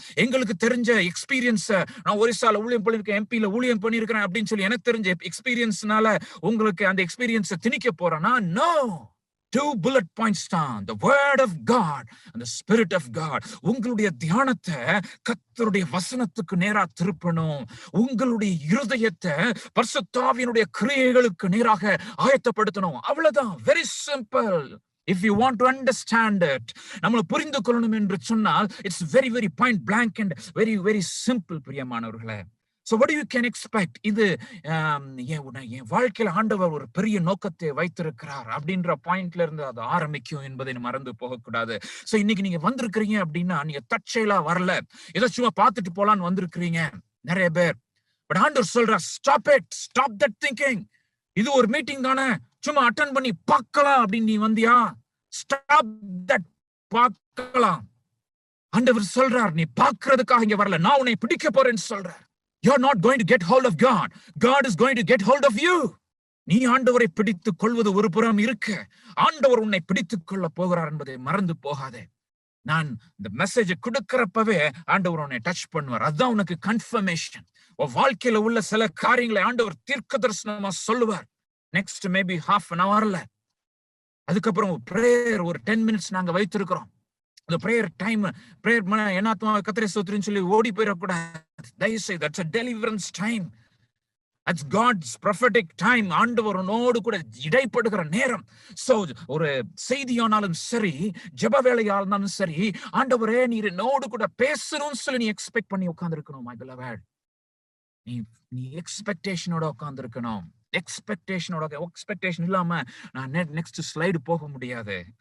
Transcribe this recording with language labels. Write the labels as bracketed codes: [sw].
[ta] எங்களுக்கு தெரிஞ்ச எக்ஸ்பீரியன்ஸ், நான் ஒரிசால ஊழியம் பண்ணிருக்கேன், எம்பியில ஊழியம் பண்ணிருக்கிறேன் அப்படின்னு சொல்லி எனக்கு தெரிஞ்ச எக்ஸ்பீரியன்ஸ்னால உங்களுக்கு அந்த எக்ஸ்பீரியன்ஸை திணிக்க போறேன்னா? [en] No. 2 bullet points [ta] தான், [en] the word of God and the spirit of God. [ta] உங்களுடைய தியானத்தை கர்த்தருடைய வசனத்துக்கு நேரா திருப்பணும். உங்களுடைய இருதயத்தை பரிசுத்த ஆவியினுடைய கிரியைகளுக்கு நேராக ஆயத்தப்படுத்தணும். அவ்வளவுதான். [en] Very simple. If you want to understand it, [ta] நம்மளை புரிந்து கொள்ளணும் என்று சொன்னால், [en] it's very very point blank and very very simple [ta] பிரியமானவர்களே. [en] So what you can expect? [ta] இது என் வாழ்க்கையில ஆண்டவர் ஒரு பெரிய நோக்கத்தை வைத்திருக்கிறார் அப்படின்ற பாயிண்ட்ல இருந்து அது ஆரம்பிக்கும் என்பதை மறந்து போகக்கூடாது. சோ இன்னைக்கு நீங்க வந்திருக்கிறீங்க அப்படின்னா, நீங்க தற்செயலா வரல, ஏதோ சும்மா பார்த்துட்டு போலான்னு வந்திருக்கிறீங்க நிறைய பேர். பட் ஆண்டவர் சொல்ற, [en] Stop it, stop that thinking. [ta] இது ஒரு மீட்டிங் தானே, சும்மா அட்டெண்ட் பண்ணி பார்க்கலாம் அப்படின்னு நீ வந்தியா? [en] Stop that. [ta] பார்க்கலாம். ஆண்டவர் சொல்றார், நீ பார்க்கிறதுக்காக இங்க வரல, நான் உன்னை பிடிக்க போறேன்னு சொல்றார். [en] You're not going to get hold of God. God is going to get hold of you. [ta] நீ ஆண்டவரை பிடித்துக் கொள்வது ஒரு புறம் இருக்கு, ஆண்டவர் உன்னை பிடித்துக் கொள்ள போகிறார் என்பதை மறந்து போகாதே. நான் இந்த மெசேஜ் கொடுக்கிறப்பவே ஆண்டவர் உன்னை டச் பண்ணுவார். அதுதான் உனக்கு கன்ஃபர்மேஷன். உன் வாழ்க்கையில உள்ள சில காரியங்களை ஆண்டவர் தீர்க்க தரிசனமா சொல்லுவார். Next maybe [en] half an hour [ta] ல. அதுக்கப்புறம் பிரேயர் ஒரு [en] 10 minutes [ta] நாங்க வைத்திருக்கிறோம். அந்த பிரேயர் டைம், பிரேயர் என்னாத்மா கர்த்தரை ஸ்தோத்திரம்னு சொல்லி ஓடி போயிடக்கூடாது. தயவுசெய்து, [en] that's a deliverance time. That's God's prophetic time. [ta] ஆண்டவர் உன்னோடு கூட இடைப்படுகிற நேரம். சோ ஒரு செய்தியானாலும் சரி, ஜெப வேலையானாலும் சரி, ஆண்டவரே நீர் என்னோடு கூட பேசணும்னு சொல்லி நீ எக்ஸ்பெக்ட் பண்ணி உட்கார்ந்திருக்கணும். [en] my beloved, [ta] நீ எக்ஸ்பெக்டேஷனோட உட்கார்ந்திருக்கணும். எக்ஸ்பெக்டேஷன் இல்லாம நான் நெக்ஸ்ட் ஸ்லைடு போக முடியாது.